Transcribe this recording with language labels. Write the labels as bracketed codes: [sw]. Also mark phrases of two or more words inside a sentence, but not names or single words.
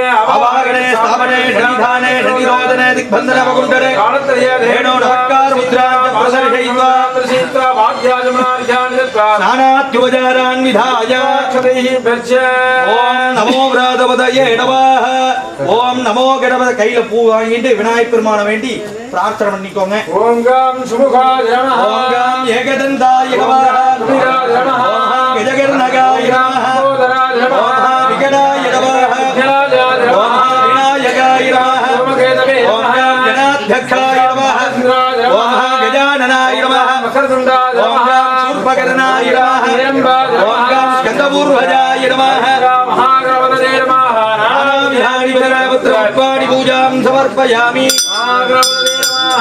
[sa] अवागणे स्थापने शनिधाने शनिरोधने दिग्बन्धन वकुण्ठरे धेनो नमस्कार मुद्रां प्रदर्शयित्वा स्नानाद्युपचारान् विधाय ओम नमो व्रतपतये नमः ओम नमो गणपति [ta] கையில பூ வாங்கிட்டு விநாயகர் பெருமானை வேண்டி பிரார்த்தனை பண்ணிக்கோங்க [sa] ओम् गं सुमुखाय नमः ओम् गं एकदन्ताय नमः ओम् गजकर्णकाय नमः ओम् विकटाय नमः ओम् विनायकाय नमः ओम् गं गणाध्यक्षाय नमः ओम् गजाननाय नमः ओम् गं शूर्पकर्णाय नमः ओम् गं स्कन्दपूर्वजाय नमः महागणपतये नमः विहारि विधरापत्रपुष्पाणि पूजां समर्पयामि महागणपतये नमः